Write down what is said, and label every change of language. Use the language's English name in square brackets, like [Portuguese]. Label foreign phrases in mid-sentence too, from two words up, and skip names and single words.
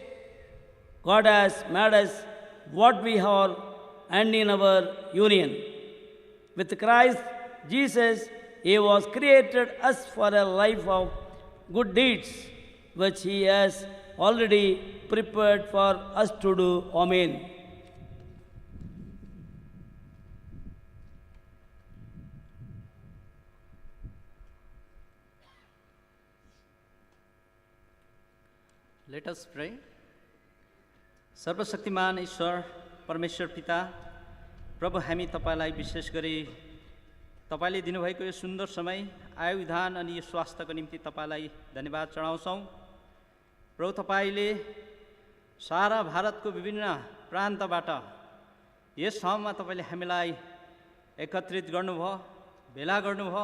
[English] God has made us what we are, and in our union with Christ Jesus, He was created us for a life of good deeds, which He has already prepared for us to do. Amen. Let us pray. [Nepali] सर्वशक्तिमान ईश्वर परमेश्वर पिता, प्रभु हामी तपाईलाई विशेष गरी तपाईले दिनुभएको यो सुन्दर समय आयुधान अनि यो स्वास्थ्यको निम्ति तपाईलाई धन्यवाद चढाउँछौँ। प्रभु तपाईले सारा भारतको विभिन्न प्रान्तबाट यस ठाउँमा तपाईले हामीलाई एकत्रित गर्नुभयो, भेला गर्नुभयो।